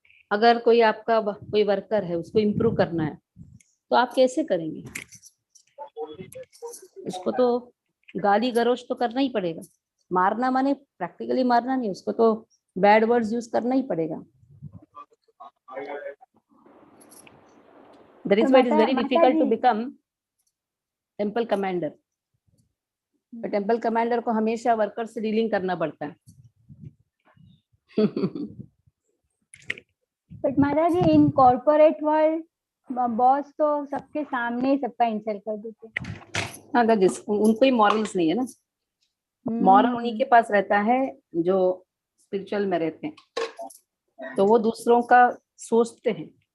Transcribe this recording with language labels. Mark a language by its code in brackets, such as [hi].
[hi] अगर कोई आपका कोई वर्कर है, उसको इम्प्रूव करना है तो आप कैसे करेंगे, उसको तो गाली गलौज तो करना ही पड़ेगा। मारना माने प्रैक्टिकली मारना नहीं, उसको तो बैड वर्ड्स यूज करना ही पड़ेगा। [en] That is why it is very difficult to become temple commander. [hi] Temple commander को हमेशा वर्कर से डीलिंग करना पड़ता है। But Maharaj ji in corporate world boss तो सबके सामने सबका इंसल्ट कर देते हैं। हाँ, उनको ही मॉरल्स नहीं है ना, मॉरल उन्हीं के पास रहता है जो स्पिरिचुअल में रहते हैं, तो वो दूसरों का सोचते हैं।